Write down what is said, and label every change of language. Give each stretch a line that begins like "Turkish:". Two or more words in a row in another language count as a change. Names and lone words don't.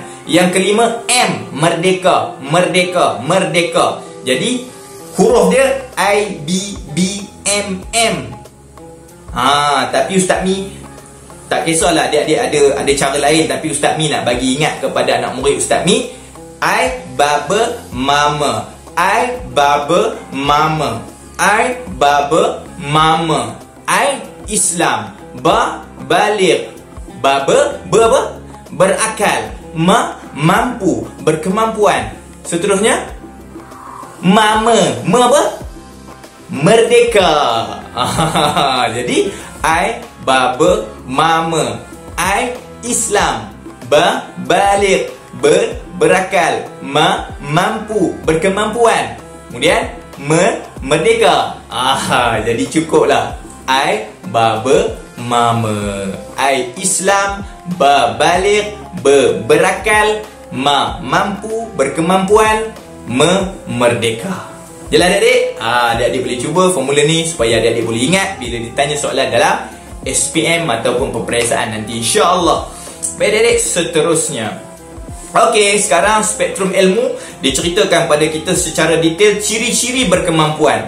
Malay: Yang kelima, M, merdeka. Jadi huruf dia I, B, B, M, M. Tapi Ustaz Mi tak kisahlah adik-adik ada cara lain, tapi Ustaz Mi nak bagi ingat kepada anak murid Ustaz Mi. I, baba, mama. I, baba, mama. I, baba, mama. I, Islam. Ba, baligh. Baba, apa? Berakal. Ma, mampu, berkemampuan. Seterusnya, mama. Ma apa? Merdeka. Jadi, I, baba, mama. I, Islam. Ba, baligh. Berakal. Ma, mampu, berkemampuan. Kemudian merdeka. Jadi cukuplah. I, baba, mama. I, Islam. Ba, baligh. Berakal. Ma, mampu, berkemampuan. Merdeka. Jelas adik-adik? Adik-adik boleh cuba formula ni supaya adik-adik boleh ingat bila ditanya soalan dalam SPM ataupun peperiksaan nanti,
Arabic: إن شاء الله.
Malay: Baik adik-adik, seterusnya. Okey, sekarang spektrum ilmu diceritakan pada kita secara detail ciri-ciri berkemampuan.